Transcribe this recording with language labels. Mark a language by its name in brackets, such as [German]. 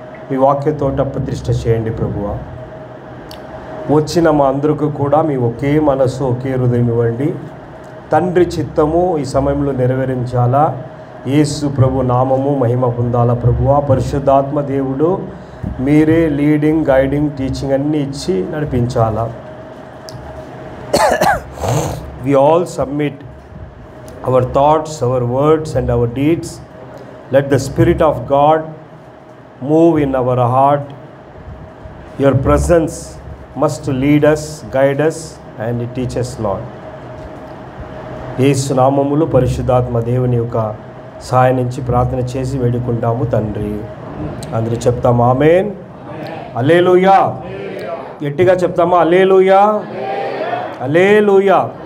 [Telugu] మీ వాక్యతోట ప్రతిష్ఠ చేయండి ప్రభువా. వచ్చిన మా అందరికీ కూడా మీ ఒకే మనసు ఒకే హృదయం ఇవ్వండి. తండ్రి చిత్తము ఈ సమయంలో నెరవేరించాలా. యేసు ప్రభు నామము మహిమ పొందాలా ప్రభువా. పరిశుద్ధాత్మ దేవుడు మీరే లీడింగ్ గైడింగ్ టీచింగ్ అన్నీ ఇచ్చి నడిపించాలా. [English] We all submit our thoughts, our words and our deeds. Let the Spirit of God move in our heart. Your presence must lead us, guide us and teach us, Lord. [Telugu] యేసు నామములో పరిశుద్ధాత్మ దేవుని యొక్క సహాయం నుంచి ప్రార్థన చేసి వేడుకుంటాము తండ్రి. అందరూ చెప్తాము ఆమేన్. హల్లెలూయా. గట్టిగా చెప్తామా హల్లెలూయా, హల్లెలూయా.